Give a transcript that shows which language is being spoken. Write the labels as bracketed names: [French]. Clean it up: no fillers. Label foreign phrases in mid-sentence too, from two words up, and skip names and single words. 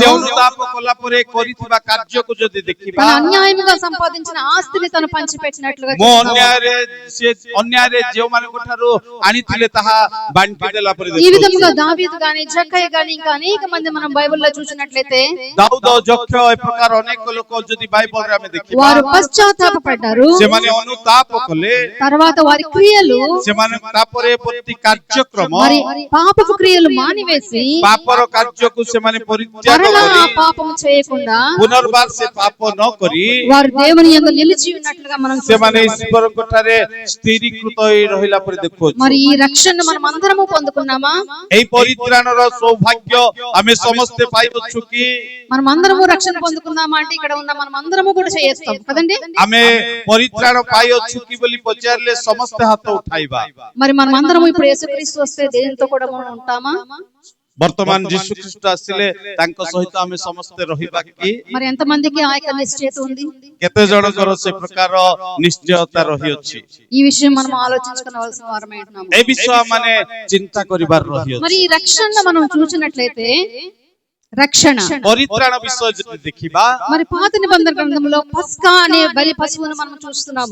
[Odia] ସେ ଅନୁତାପ କଲା ପରେ କରିଥିବା କାର୍ଯ୍ୟକୁ ଯଦି ଦେଖିବା, [Telugu] తన అన్యాయంగా సంపాదించిన ఆస్తిని తను పంచిపెట్టినట్లుగా [Odia] ମୋ [Telugu] చూస్తున్నాము. [Odia] ଅନ୍ୟାୟରେ ଯେଉଁମାନଙ୍କ ଠାରୁ ଆଣିଥିଲେ ତାହା ବାଣ୍ଟି ଦେଲା ପରେ [Telugu] ఈ విధంగా దావీదు గాని జక్కయ్య గాని ఇంకా అనేక మంది మనం బైబిల్లో చూసినట్లయితే [Odia] ଦାଉଦ ଯକ୍ଷ ଏ ପ୍ରକାର ଅନେକ ଲୋକ ଯଦି ବାଇବଲରେ ଆମେ ଦେଖିବା, [Telugu] వారు పశ్చాత్తాప పడ్డారు. [Odia] ସେମାନେ ଅନୁତାପ କଲେ, [Telugu] తర్వాత వారి క్రియలు [Odia] ସେମାନେ ତାପରେ ପ୍ରତି କାର୍ଯ୍ୟକ୍ରମ [Telugu] మరి పాపపు క్రియలు మానివేసి [Odia] ପାପର କାର୍ଯ୍ୟକୁ ସେମାନେ ପରିତ୍ୟାଗ [Telugu] మరలా [Odia] କରି [Telugu] ఆ పాపం చేయకుండా [Odia] ପୁନର୍ବାର ସେ ପାପ ନ କରି [Telugu] వారు దేవుని యందు నిలిచి ఉన్నట్లుగా మనం [Odia] ସେମାନେ [Telugu] చూస్తున్నాము. [Odia] ଈଶ୍ୱରଙ୍କ ଠାରେ ସ୍ଥିରୀକୃତ ହୋଇ ରହିଲା ପରେ ଦେଖୁଛୁ। [Telugu] మరి ఈ రక్షణ మనం అందరము పొందుకున్నామా? [Odia] ଏହି ପରିତ୍ରାଣର ସୌଭାଗ୍ୟ ଆମେ ସମସ୍ତେ ପାଇଅଛୁ କି? [Telugu] మనం అందరము రక్షణ పొందుకున్నామా అంటే ఇక్కడ ఉన్న మనం అందరము కూడా చేస్తాం కదండి. [Odia] ଆମେ ପରିତ୍ରାଣ ପାଇଅଛୁ କି ବୋଲି ପଚାରିଲେ ସମସ୍ତେ ହାତ ଉଠାଇବା। [Telugu] మరి మనం అందరము ఇప్పుడు యేసుక్రీస్తు వస్తే దేనితో కూడా మనం ఉంటామా? [Odia] ବର୍ତ୍ତମାନ ଯୀଶୁ ଖ୍ରୀଷ୍ଟ ଆସିଲେ ତାଙ୍କ ସହିତ ଆମେ ସମସ୍ତେ ରହିବା କି? [Telugu] మరి ఎంతమందికి ఆ యొక్క నిశ్చయత ఉంది? [Odia] କେତେ ଜଣଙ୍କର ସେ ପ୍ରକାର ନିଶ୍ଚୟତା ରହିଅଛି? [Telugu] ఈ విషయం మనం ఆలోచించుకోవాల్సిన వారమై ఉన్నాము. [Odia] ଏ ବିଷୟ ମାନେ ଚିନ୍ତା କରିବାର ରହିଅଛି। [Telugu] మరి ఈ రక్షణ మనం చూసినట్లయితే రక్షణ [Odia] ପରିତ୍ରାଣ ବିଷୟ ଯଦି ଦେଖିବା, [Telugu] మరి పాత నిబంధన గ్రంథంలో పస్కా అనే బలి పశువును మనం చూస్తున్నాము.